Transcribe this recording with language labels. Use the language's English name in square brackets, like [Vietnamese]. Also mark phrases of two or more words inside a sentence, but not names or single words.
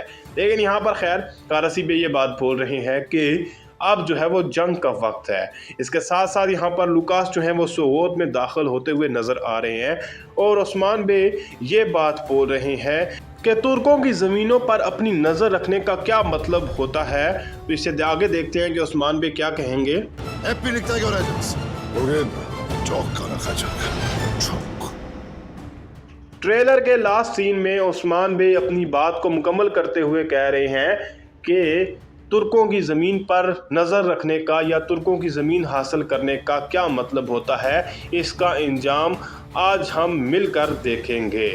[Urdu] لیکن یہاں پر خیر قراسی بے یہ بات بول رہے ہیں کہ اب جو ہے وہ جنگ کا وقت ہے. اس کے ساتھ ساتھ یہاں پر لوکاس جو ہے وہ سوگوت میں داخل ہوتے ہوئے نظر آ رہے ہیں اور عثمان بے یہ بات بول رہے ہیں کہ ترکوں کی زمینوں پر اپنی نظر رکھنے کا کیا مطلب ہوتا ہے. تو اس سے آگے دیکھتے ہیں کہ عثمان بے کیا کہیں گے. [Turkish] Hep birlikte göreceğiz. Bugün çok kan akacak. Çok. [Urdu] ٹریلر کے [English] last scene [Urdu] میں عثمان بے اپنی بات کو مکمل کرتے ہوئے کہہ رہے ہیں کہ ترکوں کی زمین پر نظر رکھنے کا یا ترکوں کی زمین حاصل کرنے کا کیا مطلب ہوتا ہے، اس کا انجام آج ہم مل کر دیکھیں گے.